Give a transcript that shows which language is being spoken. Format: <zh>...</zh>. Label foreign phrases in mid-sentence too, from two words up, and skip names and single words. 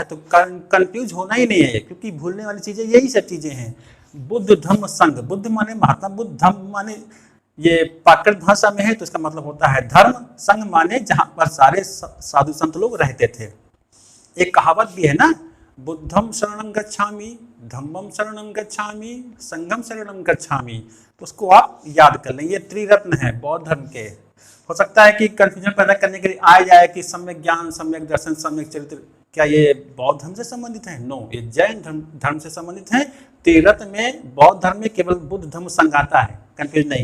<hi>तो कंफ्यूज होना ही नहीं है, क्योंकि भूलने वाली चीजें यही सब चीजें हैं। बुद्ध धम्म संघ, बुद्ध माने महात्मा बुद्ध, धम्म माने ये प्राकृत भाषा में है तो इसका मतलब होता है धर्म, संघ माने जहां पर सारे साधु संत लोग रहते थे। एक कहावत भी है ना,</hi> <pi>बुद्धम शरणं गच्छामि, धम्मम शरणं गच्छामि, संघम शरणं गच्छामि।</pi> <hi>तो उसको आप याद कर लें, ये त्रिरत्न है बौद्ध धर्म के। हो सकता है कि कंफ्यूजन पैदा करने के लिए आ जाए कि सम्यक ज्ञान, सम्यक दर्शन, सम्यक चरित्र, क्या ये बौद्ध धर्म से संबंधित है? नो, ये जैन धर्म से संबंधित है। त्रिरत्न में बौद्ध धर्म में केवल बुद्ध धम्म संघ आता है, कंफ्यूज नहीं।</hi>